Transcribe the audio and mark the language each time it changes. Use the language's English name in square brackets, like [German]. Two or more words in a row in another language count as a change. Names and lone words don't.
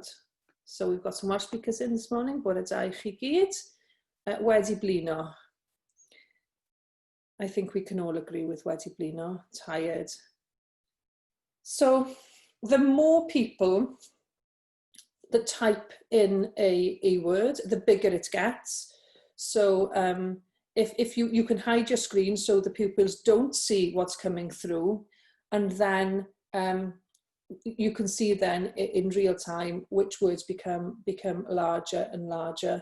[English] So we've got some Welsh speakers in this morning. [Welsh] Bore da chi gyd, wedi blino. [English] I think we can all agree with [Welsh] wedi blino, [English] tired. So the more people that type in a word, the bigger it gets. So if you can hide your screen so the pupils don't see what's coming through, and then you can see then in real time which words become larger and larger.